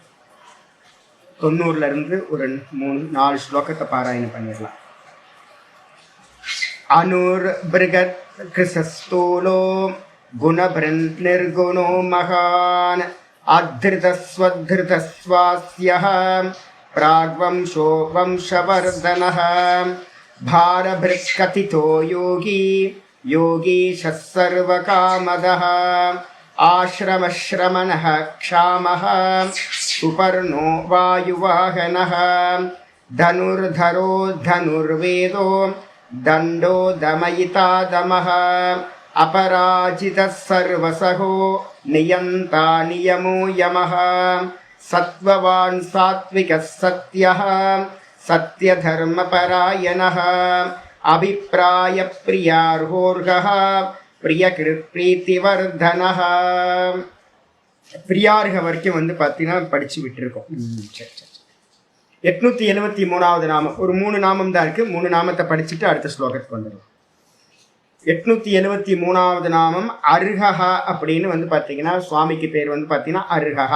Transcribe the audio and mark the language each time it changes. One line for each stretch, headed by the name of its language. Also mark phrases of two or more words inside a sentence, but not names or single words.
Tamil: 90லேருந்து ஒரு 3-4 ஸ்லோகத்தை பாராயணம் பண்ணிடலாம்.
Sanskrit: अणुर्बृहत् कृशस्थूलो गुणभृन्निर्गुणो महान् अधृतस्स्वधृतस्स्वास्यः प्राग्वंशो वंशवर्धनः. भारभृत्कथितो योगी योगीशः सर्वकामदः. आश्रमश्रमणः क्षामः सुपर्णो वायुवाहनः. धनुर्धरो धनुर्वेदो दण्डो दमयिता दमः. अपराजितः सर्वसहो नियन्ता नियमो यमः. सत्त्ववान् सात्विकः सत्यः सत्यधर्मपरायणः. अभिप्राय प्रियार्होर्गः प्रियकृत्प्रीतिवर्धनः.
Tamil: பிரியார்க வரைக்கும் பார்த்தீங்கன்னா படிச்சு விட்டுருக்கோம். சரி சரி. 873வது நாமம். ஒரு 3 நாமம் தான் இருக்கு. 3 நாமத்தை படிச்சுட்டு அடுத்த ஸ்லோகத்துக்கு வந்துடும். 873வது நாமம் அருகஹா அப்படின்னு பார்த்தீங்கன்னா சுவாமிக்கு பேர் பார்த்தீங்கன்னா அருகஹா.